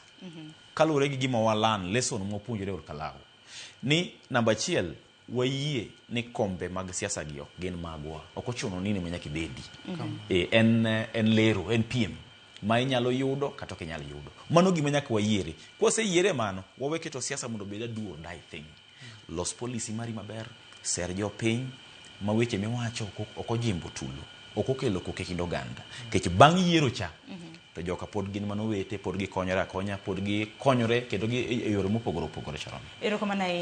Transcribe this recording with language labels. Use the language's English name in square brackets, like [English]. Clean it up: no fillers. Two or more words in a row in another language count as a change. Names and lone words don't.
[Luo (Kenya and Tanzania)] Kalure gi gima walan lesson mopuonjore Olkalau. Ni namba 1 wayie ni kombe mag siasa gi ok gin magwa. Ok ochuno nini manyaki bedi. En lero, en piem. Ma inyalo yudo kata ok inyalo yudo. Mano gima nyaka wayiere. Kose yiere mano, wawe keto siasa mondo beda [English] do or die thing. [Luo (Kenya and Tanzania)] Los policy mari maber, ser jopiny, ma weche miwacho ok ojimbo tulo. Ok okelo koke kind oganda. Kech bang' yiero cha, to joka pod gin manowete, pod gikonyore akonya, pod gikonyore kendo e yore mopogore opogore Sharon. Erokamano ahinya.